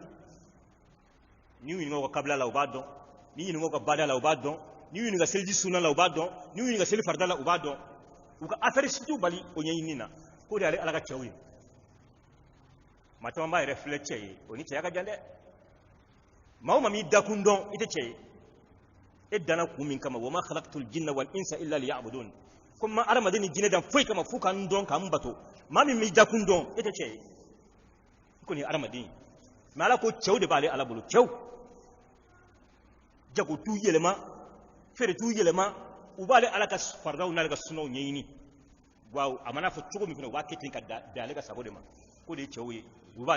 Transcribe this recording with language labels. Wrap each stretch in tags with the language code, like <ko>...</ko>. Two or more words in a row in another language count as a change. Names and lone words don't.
<bm>ni y'u ɲininka u ka kabila la u b'a dɔn ni y'u ɲininka u ka bada la u b'a dɔn ni y'u ɲininka seliji sunna la u b'a dɔn ni y'u ɲininka seli farida la u b'a dɔn u ka affaire si t'u bali o ɲɛɲini na k'o de y'ale ala ka cɛw ye maa caman b'a yɛrɛ filɛ cɛ ye o ni cɛya ka jan dɛ maa o maa m'i dakun dɔn i tɛ cɛ ye e danna kun min kama</bm> <ar>وما خلقت الجن والإنس إلا ليعبدون</ar> <bm>ko ma adamaden ni jinɛ dan foyi kama fo ka n dɔn ka n bato maa min m'i dakun dɔn e tɛ cɛ ye i kɔni ye adamaden ye mais ala ko cɛw de b'ale ala bolo cɛw jago t'u yɛlɛma feere t'u yɛlɛma u b'ale ala ka faridaw n'ale ka sunaw ɲɛɲini wa a mana fɔ cogo min fana u b'a kɛ ten ka bɛn ale ka sago de ma ko de ye cɛw ye u b'ale</bm>